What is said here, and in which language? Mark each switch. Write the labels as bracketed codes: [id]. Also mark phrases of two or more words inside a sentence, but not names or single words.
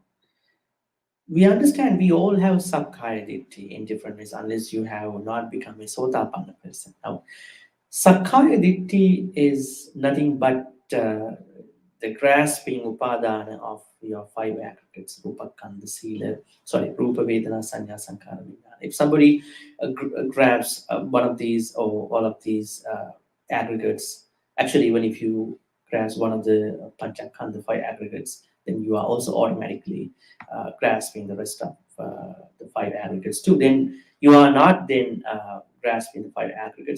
[en] We understand we all have sakkaya in different ways, unless you have not become a sotapanna person. Now, sakkaya is nothing but the grasping upadana of your five aggregates, [pi] rupa, kanda, sila, sorry, rupa, vedana, sanya, sankhara, vijnana. [en] If somebody grabs one of these or all of these aggregates, actually, even if you grasp one of the panchakanda, five aggregates, then you are also automatically grasping the rest of the five aggregates too. Then you are not then grasping the five aggregates.